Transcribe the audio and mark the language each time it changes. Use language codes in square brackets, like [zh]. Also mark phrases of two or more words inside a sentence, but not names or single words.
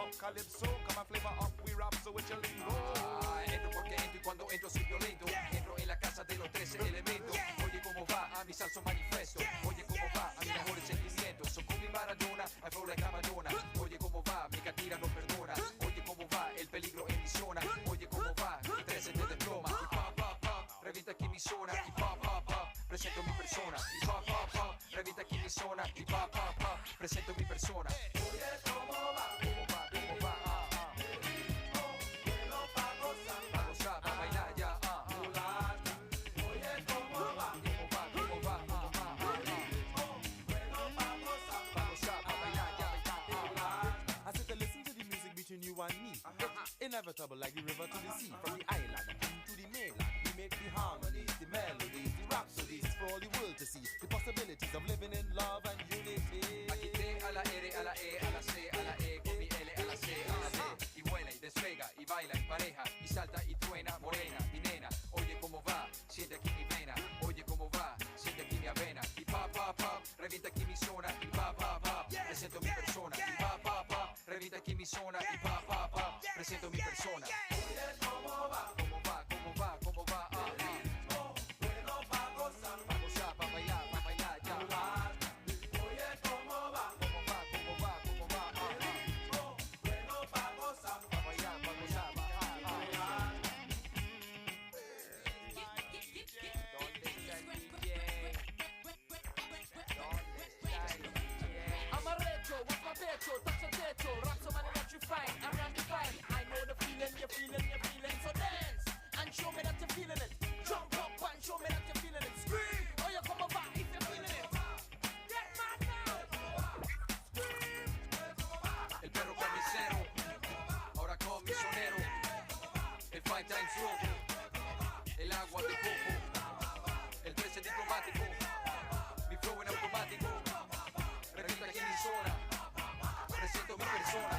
[en] calypso. Come and flavor up, we rap so with your lingo. [es] Entro porque entro y cuando entro soy violento. Entro en la casa de los 13 elementos. Oye cómo va a mi salso manifiesto. Oye cómo va a mis mejores sentimientos. Son con mi Maradona, [en] I flow like a Madonna. [es] Oye cómo va, mi catira no perdona. Oye cómo va, el peligro en mi zona. Oye cómo va, mi 13 te desploma. Y pa pa pa, revienta aquí mi zona. Y pa pa pa, presento mi persona. Y pa pa pa, revienta aquí mi zona. Y pa pa pa, presento mi persona. Oye cómo va, cómo va, cómo va, el ritmo bueno pa' gozar, pa' gozar, pa' bailar ya, mulata. Oye cómo va, cómo va, cómo va, el ritmo bueno pa' gozar, pa' gozar, pa' bailar ya, mulata. [en] I sit to listen to the music between you and me. It's inevitable like the river to the sea. From the island to the mainland, we make the harmonies, the melodies, the rhapsodies for all the world to see. The possibilities of living in love and unity. [es] Aquí T a la R, a la E, a la C, a la E, con mi L, a la C, a la D. Y vuela y despega y baila en pareja y salta y truena, morena, mi nena. Oye cómo va, siente aquí mi vena. Oye cómo va, siente aquí mi avena. Y pa pa pa, revienta aquí mi zona. Y pa pa pa, presento mi persona. Y pa pa pa, revienta aquí mi zona. Y pa pa pa, presento mi persona. Oye cómo va, Cómo va, cómo va, cómo va, el ritmo bueno pa' gozar, pa' gozar, pa' bailar ya. mulata. Oye cómo va, Cómo va, cómo va, cómo va, el ritmo bueno pa' gozar, pa' bailar, pa' gozar, mulata. [en] I'm a retro, what's my petrol? Touch the techo, rock so man electrifying, I'm undefined. I know the feeling, you're feeling, so dance and show me that you're feeling it. Jump up and show me that you're feeling it. Scream, oh you come over if you're feeling it. Get mad now. Scream. [es] el perro carnicero, ahora con mi sonero, el Five Times Rojo, el agua de coco, el 13 diplomático, mi flow en automático, revienta aquí mi zona, presento mi persona.